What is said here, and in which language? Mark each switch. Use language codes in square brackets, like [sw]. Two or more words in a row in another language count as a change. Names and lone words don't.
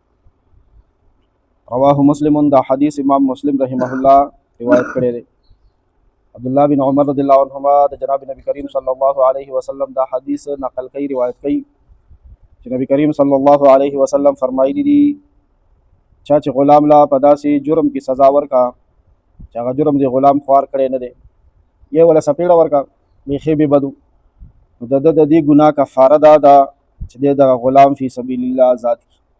[ar] رواه مسلم، [ps] دا حدیث امام مسلم [ar] رحمه الله [ps] روایت کړی دی. عبداللہ بن عمر [ar] رضی اللہ عنہما [ps] د جناب نبی کریم [ar] صلی اللہ علیہ وسلم [ps] دا حدیث نقل کئی، روایت کئی، چې نبی کریم [ar] صلی اللہ علیہ وسلم [ps] فرمایلی دي، چا چې غلام لا په داسې جرم کې سزا ورکا چې هغه جرم دی غلام خوار کړی نه دی، یا ولا سپېړه ورکا بیخي بې بدو، نو د ده د دې ګناه کفاره دا ده چې دی دغه غلام [ar] فی سبیل الله [ps] آزاد کړي.